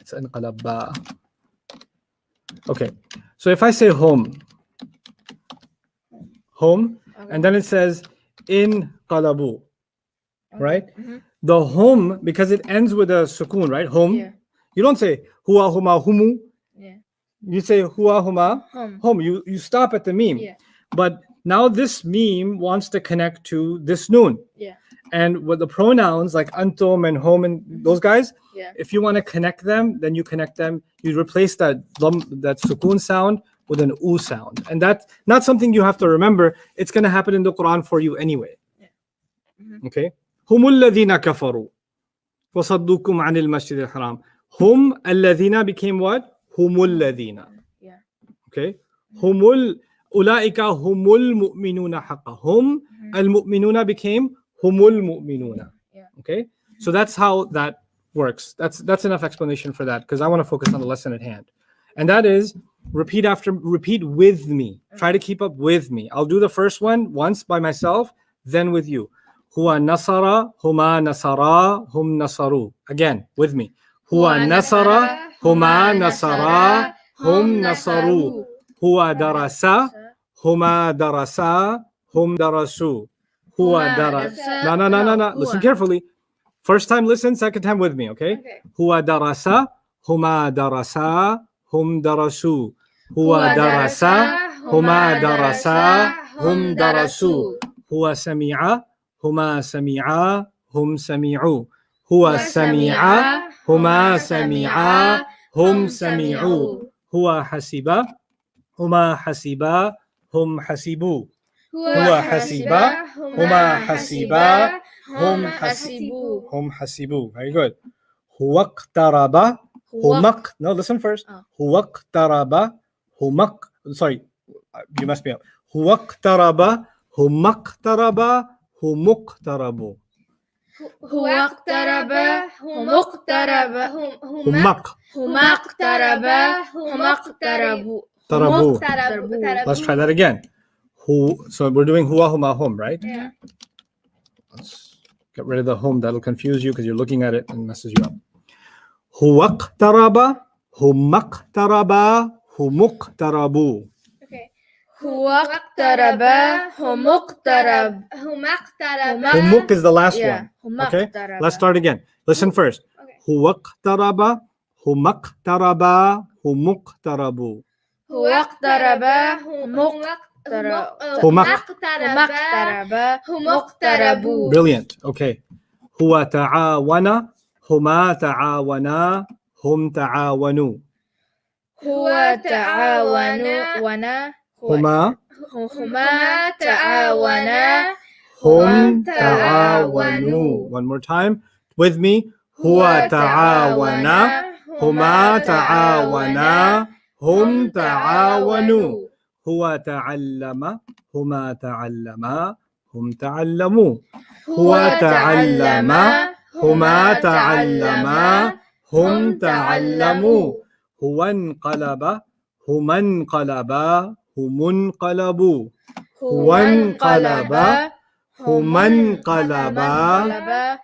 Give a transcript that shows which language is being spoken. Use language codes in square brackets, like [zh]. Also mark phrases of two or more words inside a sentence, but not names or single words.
[en] It's [ar] انقلب. [en] Okay. So if I say hum, and then it says [ar] انقلبوا, [en] right? The hum, because it ends with a sukoon, right? Hum. Yeah. You don't say [ar] هو هما همو. [en] Yeah. You say [ar] هو هما [en] Hum. hum. You stop at the meme. Yeah. But now this meme wants to connect to this noon. Yeah. And with the pronouns like antum and hum and those guys, Yeah. if you want to connect them, then you connect them. You replace that sukoon sound with an oo sound. And that's not something you have to remember. It's going to happen in the Quran for you anyway. Okay? [ar] هم الذين كفروا وصدوكم عن المسجد الحرام. هم الذين [en] became what? [ar] هم الذين. [en] Yeah. [ar] Okay? أولئك هم المؤمنون حقا. هم المؤمنون became هم المؤمنون. [en] Yeah. Okay? So that's how that works. That's enough explanation for that, because I want to focus on the lesson at hand. And that is repeat with me. Try to keep up with me. I'll do the first one once by myself, then with you. [ar] هو نصر، هما نصر، هم نصروا. [en] Again, with me. [ar] هو نصر، هما نصر، هم نصروا. هو درس، هما درس، هم درسوا. هو درس. [en] No. Listen carefully. First time listen, second time with me, okay? [ar] هو درس، هما درس، هم درسوا. هو درس، هما درس, هم درسوا. هو سمع، هما سمع، هم سمعوا. هو سمع، هما سمع، هم سمعوا. هو حسب، هما حسب، هم حسبوا. هو حسب، هما حسب، هم حسبوا. هم حسبوا. [en] Very good. [ar] هو اقترب، همك. [en] No, listen first. [ar] هو اقترب، همك. [en] Sorry, you messed me up. [ar] هو اقترب، همقترب، همقتربوا. هو اقترب هم اقترب Humak. هما اقتربا هم اقتربوا Tarabu. اقتربوا [en] Let's try that again. So we're doing [ar] هو هما هم, [en] right? Yeah. Let's get rid of the hum. That'll confuse you because you're looking at it and messes you up. [ar] هو اقترب، همقترب، همقتربوا. [en] Okay. [ar] هو اقترب هم اقترب هما اقتربا [en] Humuk is the last Yeah. one. [ar] هما [en] Okay? [ar] اقترب. [en] Let's start again. Listen first. Okay. [ar] هو اقترب، همقترب، همقتربوا. هو اقترب هم هما اقترب هم اقتربوا. [en] Brilliant. [ar] Okay. هو تعاون، هما تعاون, هم تعاونوا. هو تعاون ونا Huma, هما تعاونا هم تعاونوا. [en] One more time. With me. [ar] هو تعاون، هما تعاون، هم تعاونوا. هو تعلم، هما تعلم, هم تعلموا. هو تعلم. هما تعلما. هم تعلموا. هو انقلب. هما انقلبا. هم انقلبوا. هو انقلب. هما انقلبا.